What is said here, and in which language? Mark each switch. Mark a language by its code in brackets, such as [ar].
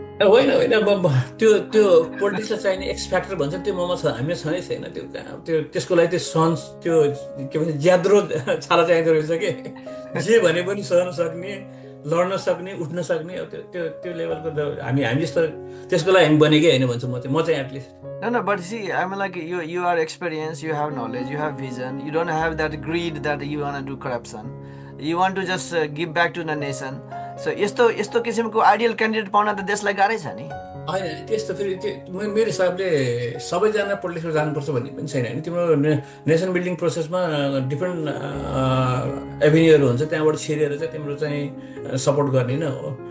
[ne] होइन त्यो पोलिटिक्सलाई चाहिने एक्स फ्याक्टर भन्छ त्यो ममा छ, हामीमा छँदै छैन त्यो त्यसको लागि त्यो सहन त्यो के भन्छ ज्याद्रो छाला चाहिँदो रहेछ कि। जे भने पनि सहन सक्ने, लड्न सक्ने, उठ्न सक्ने, अब त्यो लेभलको हामी जस्तो त्यसको लागि हामी बनेकै होइन भन्छु म चाहिँ at least. [en] No, but see, I'm like you are experienced, you have knowledge, you have vision, you don't have that greed that you want to do corruption. You want to just give back to the nation. So [ne] यस्तो किसिमको ideal candidate पाउन त देशलाई गाह्रै छ नि। होइन त्यस्तो फेरि त्यो मेरो हिसाबले सबैजना पोलिटिक्समा जानुपर्छ भन्ने पनि छैन होइन। तिम्रो नेसन बिल्डिङ प्रोसेसमा डिफ्रेन्ट एभिन्यूहरू हुन्छ, त्यहाँबाट छिरेर चाहिँ तिम्रो चाहिँ सपोर्ट गर्ने नै हो।